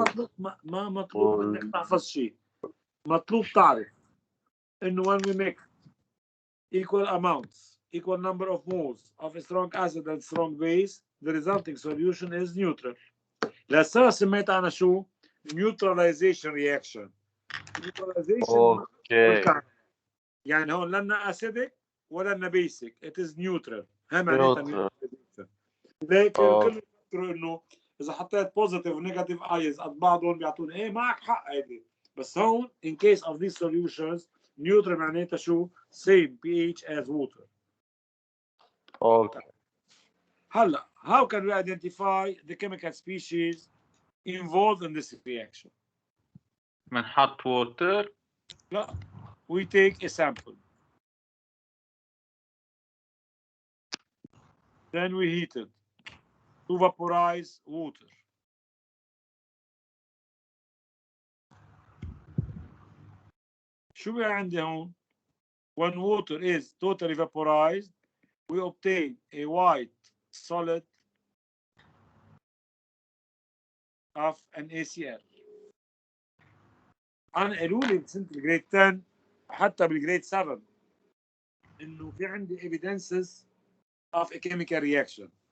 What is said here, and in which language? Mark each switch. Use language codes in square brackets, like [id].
[ar] مطلوب، ما مطلوب منك تحفظ شيء. مطلوب تعرف انه [en] when we make equal amounts, equal number of moles of a strong acid and strong base, the resulting solution is neutral. [ar] لهسه سميتها انا شو؟ [en] neutralization reaction. neutralization [ar] اوكي يعني هون لنا acidic ولا لنا basic. [en] It is neutral. [ar] هي معناتها neutralization. ليك الكل بيفكروا انه اذا حطيت بوزيتيف ونيجاتيف ايز قد بعضهم بيعطوني ايه معك حق هيدي، بس هون [en] in case of these solutions neutral [ar] معناتها شو؟ [en] same pH as water. [ar] اوكي. [en] هلا how can we identify the chemical species involved in this reaction? [ar] بنحط water. [en] لا, we take a sample, then we heat it to vaporize water. [ar] شو عندي هون؟ [en] When water is totally vaporized, we obtain a white solid of an ACL. [ar] أنا قالوا لي بسنة الجريد 10 حتى بالجريد 7 إنه في عندي [en] evidences of a chemical reaction.